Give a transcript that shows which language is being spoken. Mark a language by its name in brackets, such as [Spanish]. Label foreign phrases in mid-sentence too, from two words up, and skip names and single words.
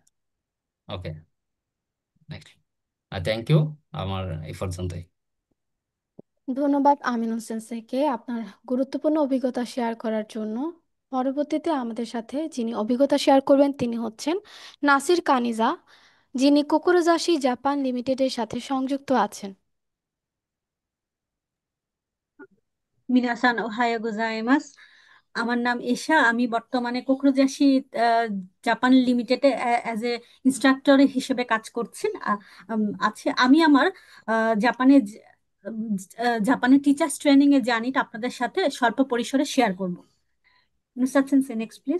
[English] Okay, next. Thank you, [Bangla] আমার এই পর্যন্তই। ধন্যবাদ আমিন হোসেন স্যারকে আপনার গুরুত্বপূর্ণ অভিজ্ঞতা শেয়ার করার জন্য। পরবর্তীতে আমাদের সাথে যিনি অভিজ্ঞতা শেয়ার করবেন তিনি হচ্ছেন নাসির কানিজা, যিনি কোকোরোজাশি জাপান লিমিটেডের সাথে সংযুক্ত আছেন। [Japanese] 皆さん、おはようございます。 [Bangla] আমার নাম এশা। আমি বর্তমানে কোকরোজাশি জাপান লিমিটেডে [English] as a instructor [Bangla] হিসেবে কাজ করছি। আছে আমি আমার জাপানে জাপানের [English] teachers training [Bangla] এর জার্নিটা আপনাদের সাথে স্বল্প পরিসরে শেয়ার করব। নুসাচ্ছেন [English] next please.